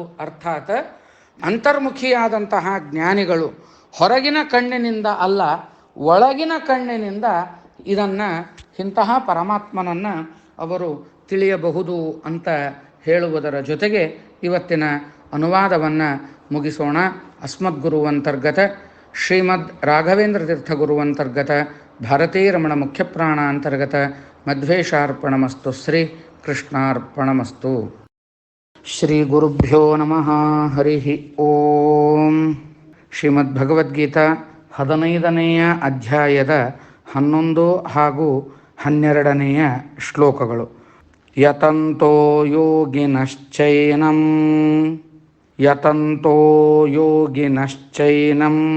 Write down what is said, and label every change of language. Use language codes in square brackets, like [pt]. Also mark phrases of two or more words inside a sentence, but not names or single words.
[kn] ಅರ್ಥಾತ್ ಅಂತರ್ಮುಖಿಯಾದಂತಹ ಜ್ಞಾನಿಗಳು ಹೊರಗಿನ ಕಣ್ಣಿನಿಂದ ಅಲ್ಲ, ಒಳಗಿನ ಕಣ್ಣಿನಿಂದ ಇಂತಹ ಪರಮಾತ್ಮನನ್ನು ಅವರು ತಿಳಿಯಬಹುದು ಅಂತ ಹೇಳುವುದರ ಜೊತೆಗೆ ಇವತ್ತಿನ ಅನುವಾದವನ್ನು ಮುಗಿಸೋಣ. [sa] ಅಸ್ಮದ್ಗುರುವಂತರ್ಗತ ಶ್ರೀಮದ್ ರಾಘವೇಂದ್ರ ತೀರ್ಥ ಗುರುವಂತರ್ಗತ ಭಾರತೀ ರಮಣ ಮುಖ್ಯಪ್ರಾಣ ಅಂತರ್ಗತ ಮಧ್ವೇಶಾರ್ಪಣಮಸ್ತು. ಶ್ರೀ ಕೃಷ್ಣಾರ್ಪಣಮಸ್ತು. ಶ್ರೀ ಗುರುಭ್ಯೋ ನಮಃ. ಹರಿ ಓಂ. [kn] ಶ್ರೀಮದ್ಭಗವದ್ಗೀತಾ 15ನೆಯ ಅಧ್ಯಾಯದ 11 ಹಾಗೂ 12ನೆಯ ಶ್ಲೋಕಗಳು. [sa] ಯತಂತೋ ಯೋಗಿನಶ್ಚೈನಂ